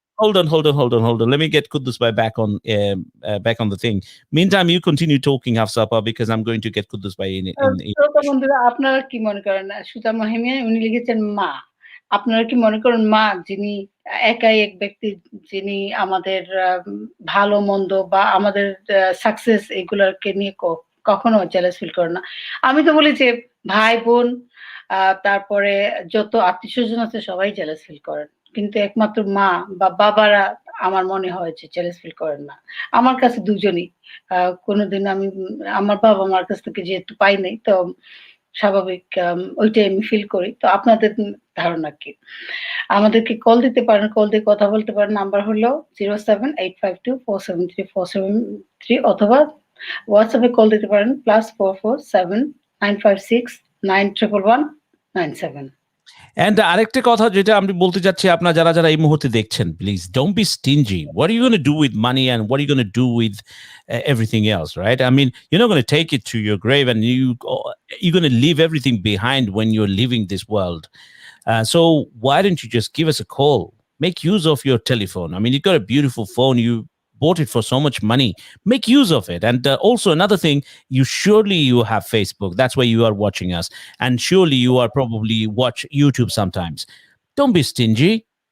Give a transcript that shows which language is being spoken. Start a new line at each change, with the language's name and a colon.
English: hold on let me get Kuddus Bhai back on the thing meantime you continue talking Hafsapa because I'm going to get Kuddus Bhai in
Bangla: শ্রোতা বন্ধুরা আপনারা কি মনে করেন সুতা মহিমিয়া উনি লিখেছেন মা আপনারা কি মনে করেন মা যিনি একাই এক ব্যক্তি যিনি আমাদের ভালো মন্দ বা আমাদের সাকসেস এগুলোকে নিয়ে কখনো জেলাস ফিল করে না আমি তো বলি যে ভাই বোন তারপরে যত আত্মীয় স্বজন আছে সবাই জেলাস ফিল করেন কিন্তু একমাত্র মা বা বাবারা আমার মনে হয় যে জেলাস ফিল করেন না আমার কাছে দুজনই কোনোদিন আমি আমার বাবা মার কাছ থেকে যেহেতু পাই নাই তো স্বাভাবিক ওইটাই আমি ফিল করি তো আপনাদের ধারণা কি আমাদেরকে কল দিতে পারেন কল দিয়ে কথা বলতে পারেন নাম্বার হলো 07852473473 অথবা হোয়াটসঅ্যাপে কল দিতে পারেন +44795691197
English: And
Bangla: আরেকটা কথা যেটা আমি বলতে যাচ্ছি আপনারা যারা এই মুহূর্তে দেখছেন
English: please don't be stingy what are you going to do with money and what are you going to do with everything else right I mean you're not going to take it to your grave and you're going to leave everything behind when you're leaving this world so why don't you just give us a call make use of your telephone I mean you got a beautiful phone you bought it for so much money make use of it and also another thing you have Facebook that's why you are watching us and surely you are probably watch YouTube sometimes don't be stingy